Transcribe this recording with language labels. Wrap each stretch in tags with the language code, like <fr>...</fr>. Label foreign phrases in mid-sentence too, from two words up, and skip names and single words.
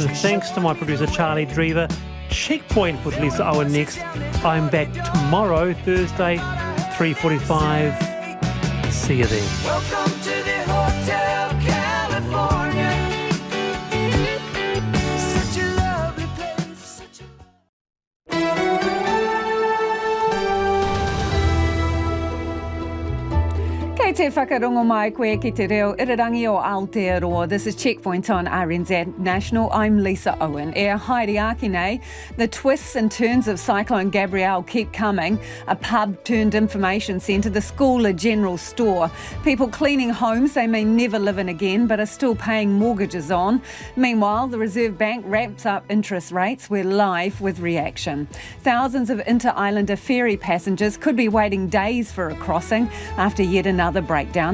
<en>Thanks to my producer Charlie Drever. Checkpoint with Lisa Owen next. I'm back tomorrow, Thursday, 3:45. See you then. Welcome to the Hotel California. Such a lovely place.</en> <mi>Kei te whakarongo mai koe ki te reo irirangi o Aotearoa.</mi> <en>This is Checkpoint on RNZ National. I'm Lisa Owen.</en> <mi>E haere ake nei,</mi> <en>the twists and turns of Cyclone Gabrielle keep coming. A pub turned information centre, the school a general store. People cleaning homes they may never live in again but are still paying mortgages on. Meanwhile, the Reserve Bank ramps up interest rates. We're live with reaction. Thousands of inter-islander ferry passengers could be waiting days for a crossing after yet another breakdown.</en>